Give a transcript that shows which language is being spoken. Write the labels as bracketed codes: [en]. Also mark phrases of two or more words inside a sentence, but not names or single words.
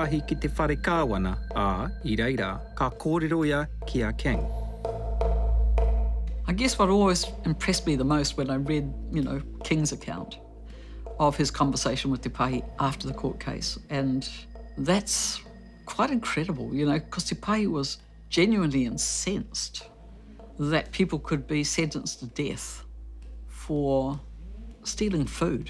[mi] Pahi ki te whare kāwana, I reira, ka kōrero ia ki a King. [en] I guess what always impressed me the most when I read, King's account of his conversation with Te Pahi after the court case, and that's quite incredible, because Te Pahi was genuinely incensed that people could be sentenced to death for stealing food.